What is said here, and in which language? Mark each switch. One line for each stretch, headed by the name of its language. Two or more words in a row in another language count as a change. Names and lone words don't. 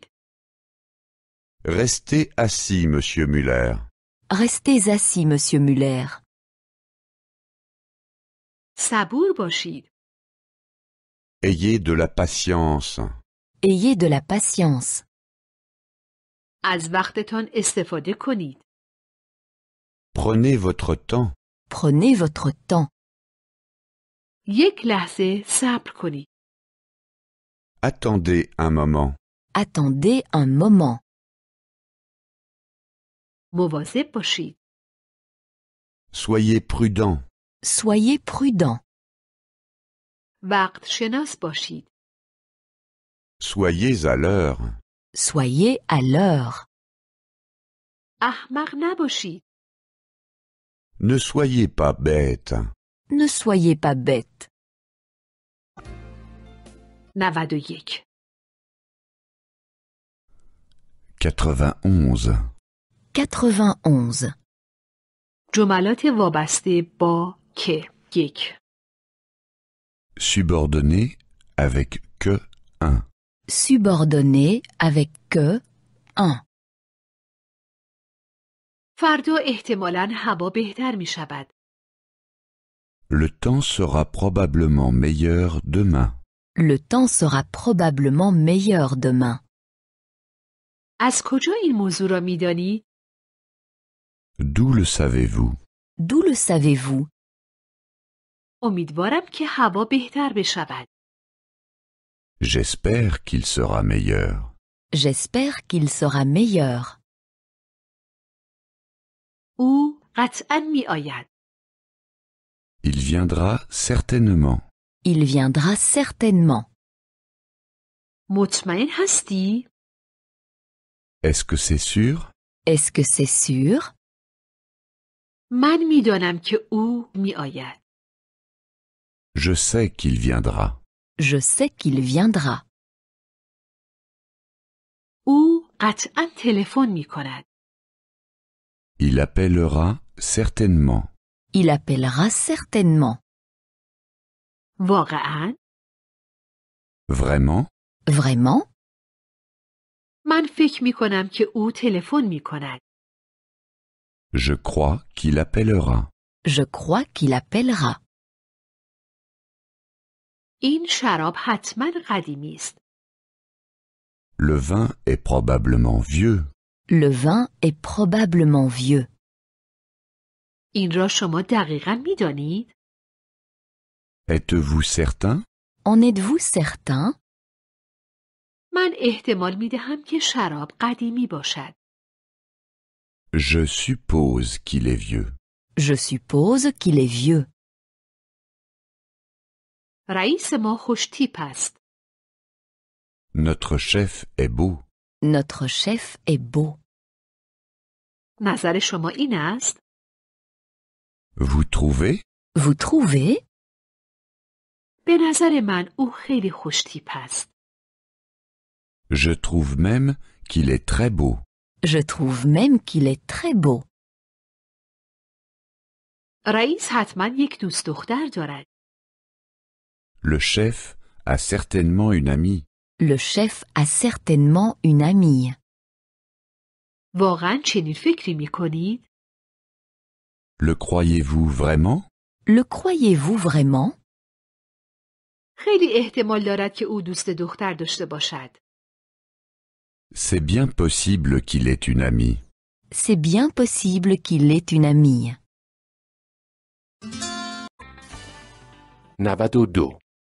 French: Restez assis, monsieur Muller. Restez assis, monsieur Muller.
Persian: صبور باشید.
French: Ayez de la patience. Ayez de la patience.
Persian: از وقتتان استفاده کنید.
French: Prenez votre temps. Prenez votre temps.
Persian: یک لحظه صبر کنید.
French: Attendez un moment. Attendez un moment.
Persian: مواظب باشید.
French: Soyez prudent. Soyez prudent.
Persian: وقت شناس باشید.
French: Soyez à l'heure. Soyez à l'heure.
Persian: احمق نباشید.
French: Ne soyez pas bête. Ne soyez pas bête. 91. 91. 91.
Persian: جملات وابسته با که. 1.
French: Subordonné avec que 1. Subordonné avec que 1.
Persian: فردا احتمالاً هوا بهتر می شود.
French: Le temps sera probablement meilleur demain. Le temps sera probablement meilleur demain.
Persian: از کجا این موضوع را می‌دانی؟
French: D'où le savez-vous? D'où le savez-vous?
Persian: امیدوارم که هوا بهتر بشود.
French: J'espère qu'il sera meilleur. J'espère qu'il sera meilleur.
Persian: او قطعاً می‌آید.
French: Il viendra certainement. Il viendra certainement.
Persian: مطمئن هستی؟
French: Est-ce que c'est sûr? Est-ce que c'est sûr?
Persian: من می‌دانم که او می‌آید.
French: Je sais qu'il viendra. Je sais qu'il viendra.
Persian: او قطعاً تلفن می‌کند.
French: Il appellera certainement. Il appellera certainement.
Persian: واقعاً؟
French: Vraiment? Vraiment?
Persian: من فکر می‌کنم که او تلفن می‌کند.
French: Je crois qu'il appellera. Je crois qu'il appellera.
Persian: این شراب حتماً قدیمی است.
French: Le vin est probablement vieux. Le vin est probablement vieux.
Persian: این را شما دقیقاً می‌دانید؟
French: Êtes-vous certain? En êtes-vous certain?
Persian: من احتمال می‌دهم که شراب قدیمی باشد.
French: Je suppose qu'il est vieux. Je suppose qu'il est vieux.
Persian: رئیس ما خوش تیپ است.
French: Notre chef est beau. Notre chef est beau.
Persian: نظر شما این است؟
French: Vous trouvez? Vous trouvez?
Persian: به نظر من او خیلی خوش تیپ است.
French: Je trouve même qu'il est très beau. Je trouve même qu'il est très beau.
Persian: رئیس حتما یک دوست دختر دارد.
French: Le chef a certainement une amie. Le chef a certainement une amie.
Persian: واقعا چنین فکری می‌کنید؟
French: Le croyez-vous vraiment? Le croyez-vous vraiment?
Persian: خیلی احتمال دارد که او دوست دختر داشته باشد.
French: C'est bien possible qu'il ait une amie. C'est bien possible qu'il ait une amie. 92.